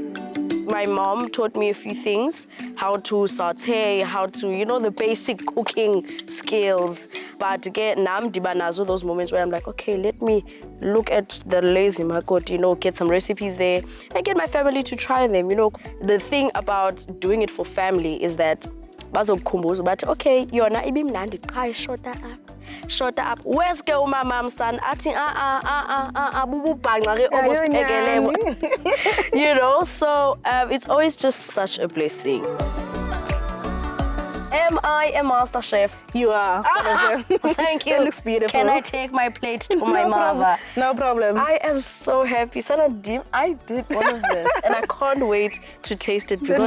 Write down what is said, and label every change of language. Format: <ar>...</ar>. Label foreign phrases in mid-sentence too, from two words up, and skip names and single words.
<en>My mom taught me a few things, how to saute, how to, you know, the basic cooking skills. But again, now I'm dibanazo those moments where I'm like, okay, let me look at the lazy market, you know, get some recipes there and get my family to try them. You know, the thing about doing it for family is that bazokukhumbuza but okay,</en> <xh>yona ibimnandi qha</xh> <en>shorter up. Where's ke umama son?</en> <xh>Athi bububhanqa ke obusibhekelebo.</xh> <en>You know, so it's always just such a blessing. Am I a master chef? You are. Thank you. It looks beautiful. Can I take my plate to my mother? No problem. I am so happy. I did all of this and I can't wait to taste it because</en>